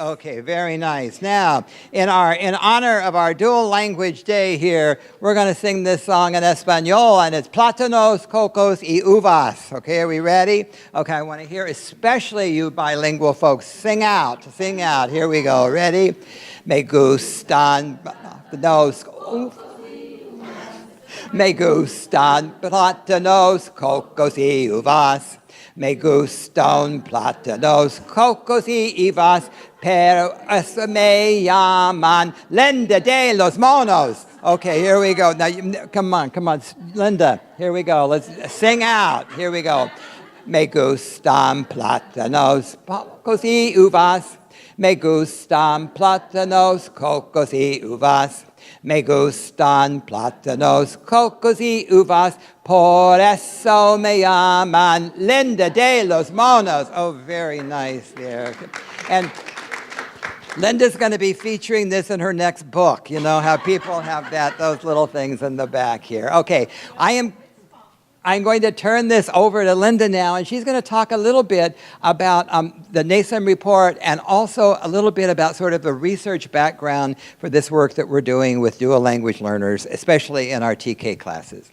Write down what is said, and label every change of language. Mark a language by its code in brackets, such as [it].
[en] Okay, very nice. Now, in honor of our dual language day here, we're going to sing this song in Espanol, and it's Plátanos, Cocos, y Uvas. Okay, are we ready? Okay, I want to hear especially you bilingual folks sing out. Here we go. Ready? [es] Me gustan los Me gustan plátanos, cocos y uvas. Me gustan plátanos, cocos y uvas, pero eso me llaman Linda de los Monos. [en] Okay, here we go. Now, come on, Linda. Here we go. Let's sing out. Here we go. [es] Me gustan plátanos, cocos y uvas. Me gustan plátanos, cocos y uvas. Me gustan plátanos, cocos y uvas, por eso me llaman Linda de los Monos. [en] Oh, very nice there. And Linda's going to be featuring this in her next book. You know how people have those little things in the back here. Okay, I'm going to turn this over to Linda now, and she's going to talk a little bit about the NASEM report and also a little bit about sort of the research background for this work that we're doing with dual language learners, especially in our TK classes.